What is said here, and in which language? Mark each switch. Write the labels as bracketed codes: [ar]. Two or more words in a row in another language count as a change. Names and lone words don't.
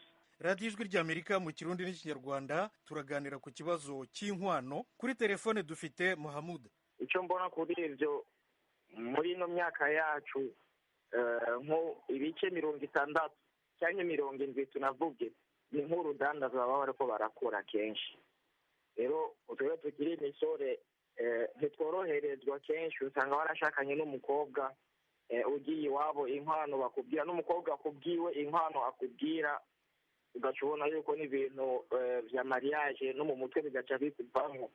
[rw] radiyo ijwi ry'Amerika mu Kirundi n'Ikinyarwanda turaganira ku kibazo cy'inkwano. Kuri telefone dufite Muhammad. Icyo mbona kuri ibyo muri ino myaka yacu nko ibice 60 cyangwa 70 tunavuge ni nk'urudandaza baba bariko barakora kenshi. [rn] Rero utwe tukiri imisore ntitworoherezwa kenshi, usanga barashakanye n'umukobwa ugiye iwabo inkwano bakubwira, n'umukobwa akubwiwe inkwano akubwira, ugacubona yuko n'ibintu vya mariage no mu mutwe bigaca bikuvamo.